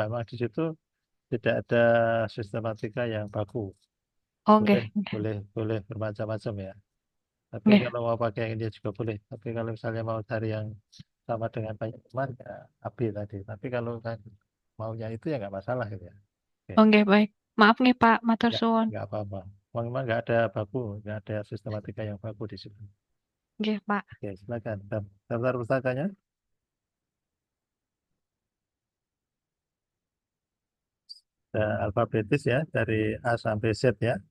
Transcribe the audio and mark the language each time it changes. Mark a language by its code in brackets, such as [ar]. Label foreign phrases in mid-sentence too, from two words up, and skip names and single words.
[id] Emang di situ tidak ada sistematika yang baku. Oke. Boleh bermacam-macam ya. Tapi Oke. kalau mau pakai yang dia juga boleh. Tapi kalau misalnya mau cari yang sama dengan banyak teman, ya AB tadi. Tapi kalau kan maunya itu ya nggak masalah gitu ya. Oke, Oke, baik. Maaf nih, [jv] Pak. Matur suwun. [id] nggak apa-apa. Memang nggak ada baku, nggak ada sistematika yang baku di situ. Oke, Pak. Oke, silakan. Daftar pustakanya. Alfabetis ya, dari A sampai Z ya.